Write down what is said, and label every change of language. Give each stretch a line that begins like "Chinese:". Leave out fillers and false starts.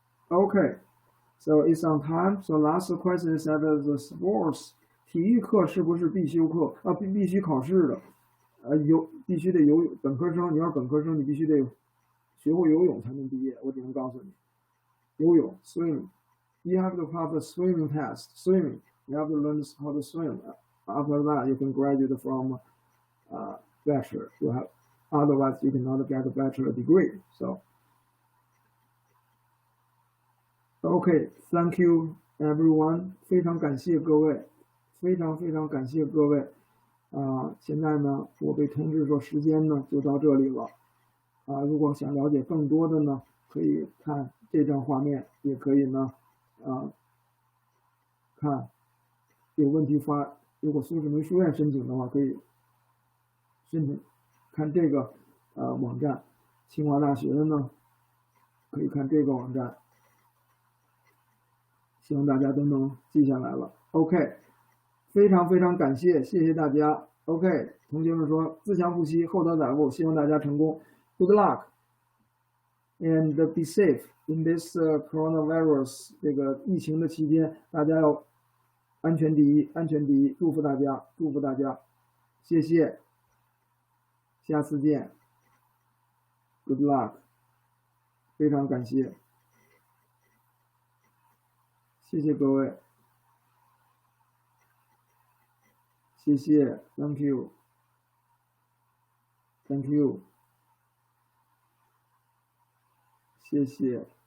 English: Okay. So it's on time. So last question is that the sports
Chinese: 体育课是不是必修课啊？必须考试的，必须得游泳。本科生，你要是本科生，你必须得学会游泳才能毕业。我只能告诉你，游泳 swimming.
English: You have to pass the swimming test. Swimming. You have to learn how to swim. After that, you can graduate from bachelor. You have, otherwise you cannot get a bachelor degree. So. Okay, thank you everyone.
Chinese: 非常感谢各位，非常感谢各位。现在呢，我被通知说时间呢就到这里了。如果想了解更多的呢，可以看这张画面，也可以呢，看有问题发。如果苏世民书院申请的话，可以申请看这个网站。清华大学的呢，可以看这个网站。希望大家都能记下来了。OK， 非常感谢，谢谢大家。 OK， 同学们说自强不息，厚德载物，希望大家成功。
English: Good luck and be safe in this coronavirus
Chinese: 这个疫情的期间，大家要安全第一，安全第一，祝福大家，谢谢，下次见。
English: Good luck，
Chinese: 非常感谢。谢谢各位，谢谢 ，
English: Thank you，Thank you，
Chinese: 谢谢。